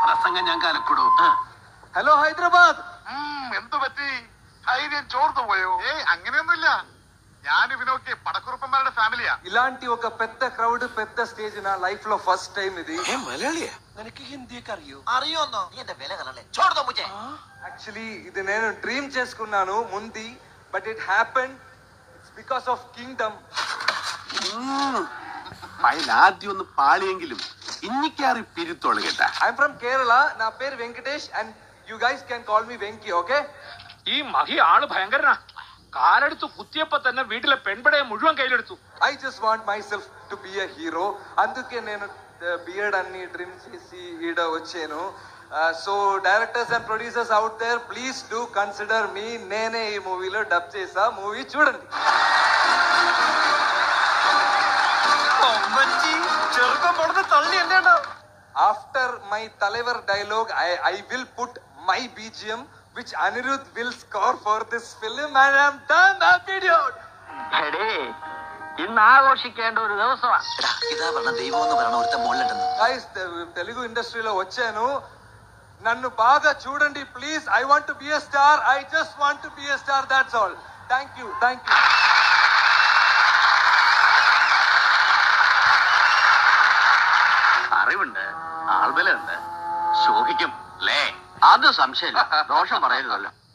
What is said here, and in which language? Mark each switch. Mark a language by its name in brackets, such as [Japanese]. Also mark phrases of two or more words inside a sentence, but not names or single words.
[Malayalam] പ്രസംഗം ഞാൻ കലക്കിടൂ. ഹലോ ഹൈദരാബാദ്. എന്തു പറ്റി? ധൈര്യം ചോർന്നു പോയോ? അങ്ങനെയൊന്നുമില്ല. ഞാൻ ഇവനൊക്കെ പടക്കുറുപ്പന്മാരുടെ ഫാമിലിയാ. [Telugu] ఇలాంటి ఒక పెద్ద క్రౌడ్ పెద్ద స్టేజ్ నా లైఫ్ లో [English] first time [Telugu] ఇది. [Malayalam] മലയാളിയാ? നിനക്ക് ഹിന്ദിയൊക്കെ അറിയോ? അറിയോന്നോ? നീ എന്റെ വില കളല്ലേ? ചോർന്നോ മുझे. [Telugu] యాక్చువల్లీ ఇది నేను డ్రీమ్ చేసుకున్నాను ముందు, [English] but it happened. it's because of Kingdom. [Malayalam] ഫയൽ ആദ്യം ഒന്ന് പാളിയെങ്കിലും ഇന്നിക്കാറി പിരുത്തോള് കേട്ടാ. [English] I am from Kerala. [Telugu] నా పేరు వెంకటేష్ [English] and you guys can call me Venky. Okay? [Malayalam] ഈ മഹി ആള് ഭയങ്കരനാ. കാലെടുത്ത് കുത്തിയപ്പോ തന്നെ വീട്ടിലെ പെൺപടയെ മുഴുവൻ കയ്യിലെടുത്തു. [English] I just want myself to be a hero. [Telugu] అందుకే నేను బియర్డ్ అన్ని డ్రీమ్ చేసి ఈడ వచ్చాను. [English] so directors and producers out there, please do consider me. [Telugu] నేనే ఈ మూవీలో డబ్ చేసా. మూవీ చూడండి. [English] after my Thalaivar dialogue I will put my BGM which Anirudh will score for this film and I'm done. Happy dude. [Malayalam] ഇന്ന് ആഘോഷിക്കേണ്ട ഒരു ദിവസമാണ്. ഇതാ പറഞ്ഞ ദൈവം എന്ന് പറഞ്ഞ ഒരുത്ത മുകളിലുണ്ടെന്ന്. [English] Guys, [Telugu] తెలుగు ఇండస్ట్రీలో వచ్చాను. నన్ను బాగా చూడండి ప్లీజ్. [English] I want to be a star. I just want to be a star. That's all. Thank you. Thank you. [Malayalam] അറിവുണ്ട്, ആൾബലുണ്ട്, ശോഭിക്കും അല്ലേ? അത് സംശയമില്ല. ദോഷം പറയരുതല്ലോ.